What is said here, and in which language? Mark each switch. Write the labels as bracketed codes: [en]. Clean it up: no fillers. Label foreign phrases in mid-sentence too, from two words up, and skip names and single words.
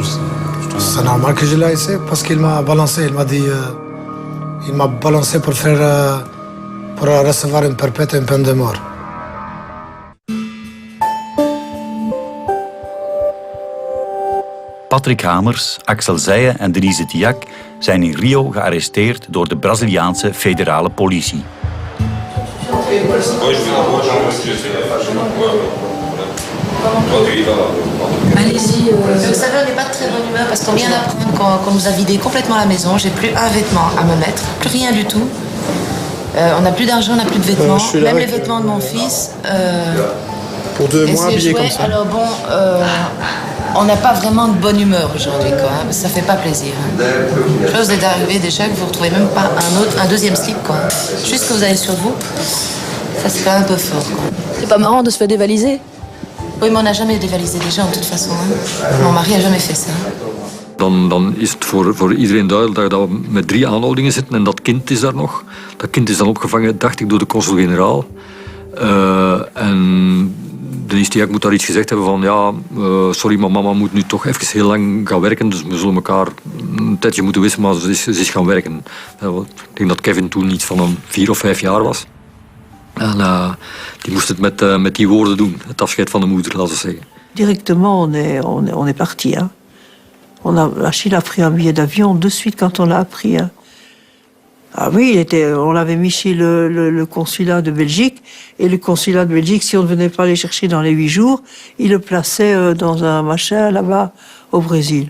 [fr] c'est normal que je l'ai haïssé parce qu'il m'a balancé. Il m'a dit, il m'a balancé pour recevoir une perpète, une peine de mort. [nl] Patrick Hamers, Axel Zeije en Denise Diak zijn in Rio gearresteerd door de Braziliaanse federale politie. [fr] Allez-y. Vous savez, on n'est pas de très bonne humeur parce qu'on vient d'apprendre qu'on nous a vidé complètement la maison. J'ai plus un vêtement à me mettre, plus rien du tout. On n'a plus d'argent, on n'a plus de vêtements. Même les vêtements de mon fils. Pour 2 mois habillés comme ça. Alors bon, on n'a pas vraiment de bonne humeur aujourd'hui, quoi. Hein. Ça fait pas plaisir. Hein. Chose est arrivée déjà que vous retrouvez même pas un deuxième slip, quoi. Juste que vous avez sur vous. Ça c'est quand même un peu fort, quoi. C'est pas marrant de se faire dévaliser? Oui, mais on n'a jamais dévalisé des gens, de toute façon. Hein. Mon mari a jamais fait ça. [nl] Dan is het voor iedereen duidelijk dat we met 3 aanhoudingen zitten en dat kind is daar nog. Dat kind is dan opgevangen, dacht ik, door de consul-generaal. En Denise Diak moet daar iets gezegd hebben van ja, sorry, maar mama moet nu toch even heel lang gaan werken, dus we zullen elkaar een tijdje moeten wisselen, maar ze is gaan werken. Ik denk dat Kevin toen iets van een 4 of 5 jaar was. En die moest het met die woorden doen, het afscheid van de moeder, laten we zeggen. [fr] Directement, on est parti. Hein. Achille a pris un billet d'avion de suite quand on l'a appris. Hein. Ah oui, on l'avait mis chez le consulat de Belgique, et le consulat de Belgique, si on ne venait pas les chercher dans les 8 jours, il le plaçait dans un machin là-bas au Brésil.